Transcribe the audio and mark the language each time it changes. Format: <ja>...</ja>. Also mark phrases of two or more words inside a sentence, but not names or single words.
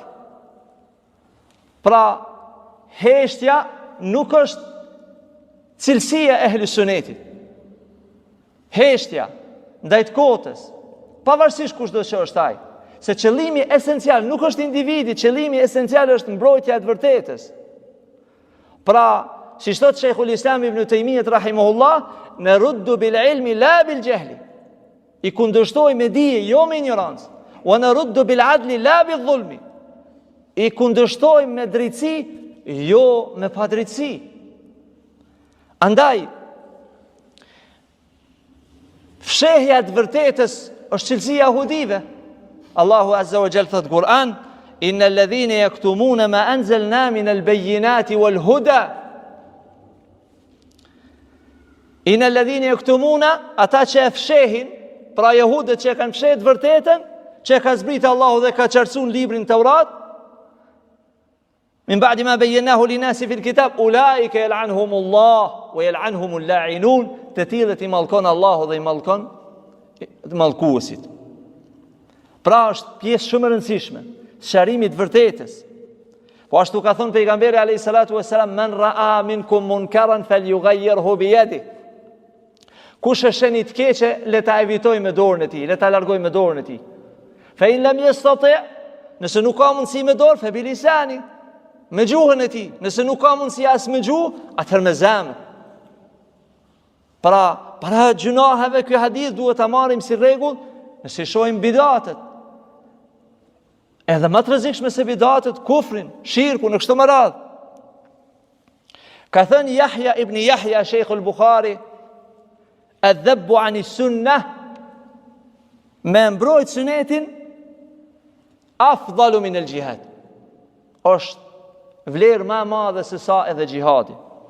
<sq>Pra, heshtja nuk është cilësia e ehli sunetit. Heshtja ndaj të kotës, pavarësisht kushdo që është ai, se qëllimi esencial nuk është individi, qëllimi esencial është mbrojtja e të vërtetës. Pra, si thot Sheikhul Islam Ibn Taymiyah rahimahullah,</sq> <ar>نرد بالعلم لا بالجهل.</ar> <sq>I kundërshtoj me dije, jo me ignorancë.</sq> <ar>ونرد بالعدل لا بالظلم.</ar> <sq>I kundërshtoj me drejtësi, jo me padrejtësi. Andaj, fshehja të vërtetës është cilësia e yahudive. Allahu</sq> <ar>عز وجل</ar> <sq>thot Kur'an,</sq> <ar>إن الذين يكتمون ما أنزلنا من البينات والهدى. إن الذين يكتمون,</ar> <sq>ata që e fshehin, pra jehudët që kanë fshehë të vërtetën, që ka zbritë Allahu dhe ka qartësuar librin Taurat,</sq> <ar>من بعد ما بينه للناس في الكتاب أولئك يلعنهم الله ويلعنهم اللاعنون,</ar> <sq>të tillët i mallkon Allahu dhe i mallkon të mallkuesit. Pra është pjesë shumë e rëndësishme sqarimi i vërtetës. Po ashtu ka thënë pejgamberi</sq> <ar>عليه الصلاة والسلام, من رأى منكم منكرا فليغيره بيده.</ar> <sq>Kush e sheni të keqe, le ta evitoj me dorën e tij, le ta largoj me dorën e tij.</sq> <ar>فإن لم يستطع',</ar> <sq>nëse nuk ka mundësi me dorë,</sq> <ar>فبلسانه,</ar> <sq>me gjuhën e tij. Nëse nuk ka mundësi as me gjuhë, atëherë me zemër. Pra, para gjunaheve ky hadith duhet ta marrim si rregull, nëse shohim bidatët. Edhe më të rrezikshme se bidatët, kufrin, shirku në kështu me radhë. Ka thënë Yahya ibn Yahya, Sheikhul Bukhari,</sq> <ar>الذب عن السنة,</ar> <sq>me mbrojt sunetin,</sq> <ar>أفضل من الجهاد.</ar> <sq>Është vlerë më e madhe se sa edhe gjihadi.</sq>